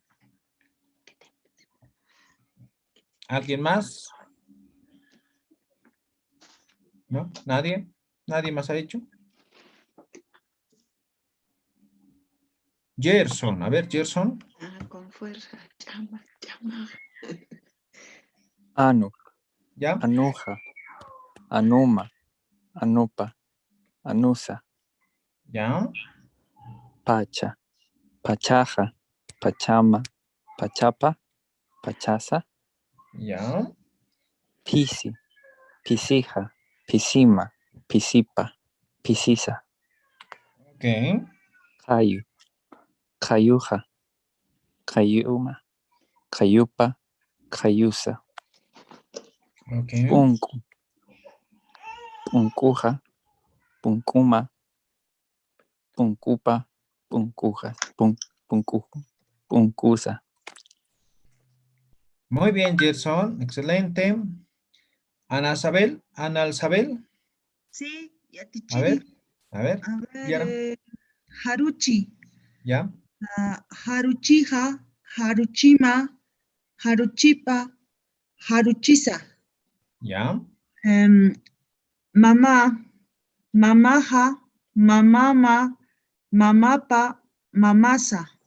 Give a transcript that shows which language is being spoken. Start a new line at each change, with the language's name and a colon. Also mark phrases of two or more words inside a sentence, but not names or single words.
Spanish: ¿Alguien más? ¿No? ¿Nadie? ¿Nadie más ha dicho? Gerson. A ver, Gerson. Con fuerza. Llama, llama.
Aymara: Anu.
Spanish: ¿Ya?
Aymara: Anuja. Anuma. Anupa. Anusa.
Spanish: ¿Ya?
Aymara: Pacha. Pachaja. Pachama. Pachapa. Pachasa.
Spanish: ¿Ya?
Aymara: Pisi. Pisija. Pisima. Pisipa. Pisisa.
Spanish: Ok.
Aymara: Cayu. Cayuja. Cayuma. Cayupa. Cayusa.
Spanish: Ok.
Aymara: Punku. Punkuja. Punkuma. Punkupa. Punkujas. Punkusa.
Spanish: Muy bien, Gerson. Excelente. Ana Isabel. Ana Isabel. Sí, ya te A ver. A ver. A ver,
Aymara: Yara. Haruchi.
Spanish: ¿Ya?
Aymara: Haruchija, Haruchima, Haruchipa, Haruchisa.
Spanish: ¿Ya?
Aymara: Mamá, mamaja, mamama, mamapa, mamasa.